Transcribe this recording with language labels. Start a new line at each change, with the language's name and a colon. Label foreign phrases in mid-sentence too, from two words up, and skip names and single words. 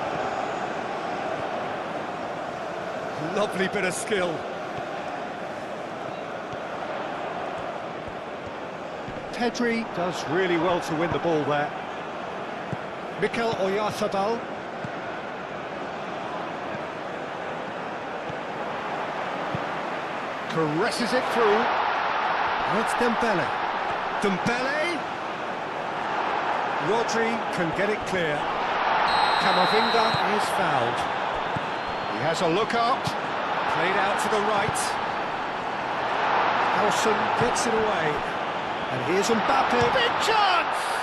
English: Lovely bit of skill. Pedri does really well to win the ball there. Mikel Oyarzabal. Caresses it through. Now it's Dembele. Dembele. Rodri can get it clear. Camavinga is fouled. He has a look up. Played out to the right. Howson gets it away. And here's Mbappe. Big chance!